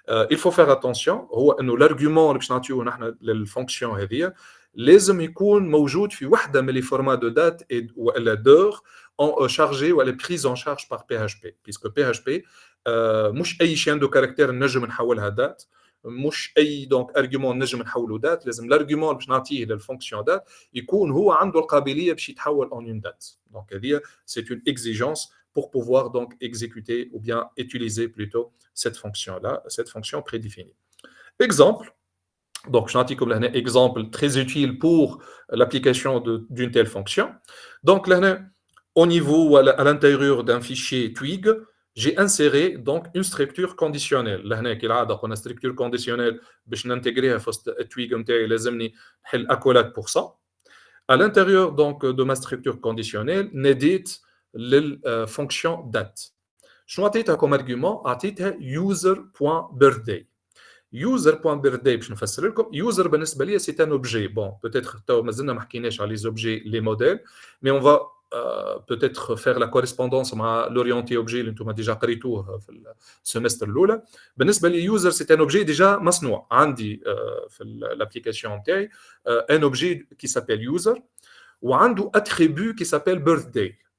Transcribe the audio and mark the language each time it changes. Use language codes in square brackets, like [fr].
[fr] Il faut faire attention [ar] هو انه [fr] l'argument [ar] اللي باش نعطيوه نحن [fr] للfonction [ar] هذه لازم يكون موجود في واحده من [fr] les formats de date et [ar] ولا [fr] d'heure chargé ou elle est prise en charge par PHP, puisque PHP [ar] مش اي [fr] chaîne de caractères [ar] نجم نحولها [fr] date, مش اي donc argument [ar] نجم نحوله [fr] date. [ar] لازم l'argument باش نعطيه للfonction date يكون هو عنده القابليه باش يتحول [fr] en une date. Donc c'est une exigence pour pouvoir donc exécuter ou bien utiliser plutôt cette fonction là, cette fonction prédéfinie. Exemple. Donc, je n'ai comme un exemple très utile pour l'application d'une telle fonction. Donc, là, au niveau ou à l'intérieur d'un fichier Twig, j'ai inséré donc une structure conditionnelle. Là, on a une structure conditionnelle, je vais l'intégrer à Twig, je vais accolade pour ça. À l'intérieur donc de ma structure conditionnelle, n'édite la fonction date. Je vais comme argument user.birthday. [ar] User.birthday, باش نفسر لكم. [fr] User بالنسبة لي c'est un objet. Bon, peut-être [ar] مازلنا ما حكيناش على [fr] les objets, les modèles, mais on va peut-être faire la correspondance [ar] مع [fr] l'orienté objet [ar] اللي انتم [fr] déjà [ar] قريتوه في السمستر الأولى. بالنسبة لي [fr] user c'est un objet déjà [ar] مصنوع عندي في [fr] l'application [ar] نتاعي [fr] un objet qui s'appelle user [ar] وعنده [fr] attribut qui s'appelle birthday.